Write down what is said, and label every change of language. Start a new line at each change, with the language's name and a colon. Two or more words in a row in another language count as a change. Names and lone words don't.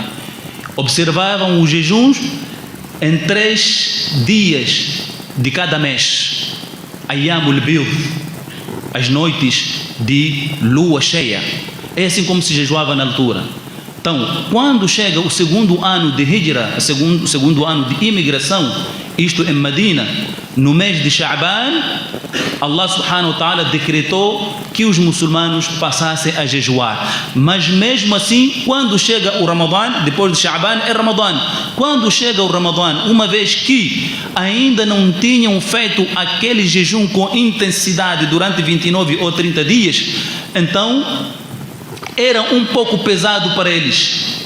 Portuguese: Observavam os jejuns em 3 dias de cada mês.
Arabic: أيام البيض,
Portuguese: as noites de lua cheia. É assim como se jejuava na altura. Então, quando chega o segundo ano de Hijra, o segundo ano de imigração, isto em Medina, no mês de Sha'ban,
Arabic: الله سبحانه وتعالى
Portuguese: decretou que os muçulmanos passassem a jejuar. Mas mesmo assim, quando chega o Ramadã, depois de Sha'ban é Ramadã. Quando chega o Ramadã, uma vez que ainda não tinham feito aquele jejum com intensidade durante 29 ou 30 dias, então era um pouco pesado para eles.